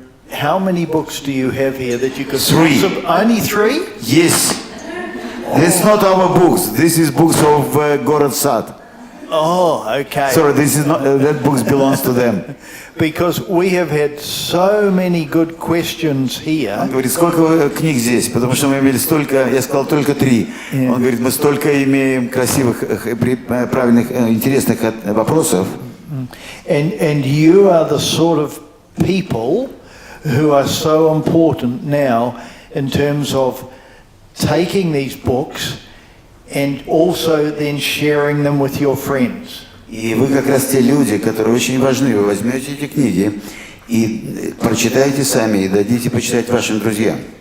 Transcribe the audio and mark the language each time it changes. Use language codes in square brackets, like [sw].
[en] How many books do you have here that you could... 3. Only 3? Yes. That's not our books. This is books of Город-Сад. Oh, okay. Sorry, this is not, that books belongs to them. Because we have had so many good questions [ru] Он [en] here. [ru] говорит, сколько книг здесь? Потому что мы имели столько, я сказал, только 3. Он говорит, мы столько имеем красивых, правильных, интересных вопросов. [en] And you are the sort of people who are so important now in terms of taking these books and also then sharing them with your friends. [ru] И вы как раз те люди, которые очень важны. Вы возьмете эти книги и прочитаете сами, и дадите почитать вашим друзьям.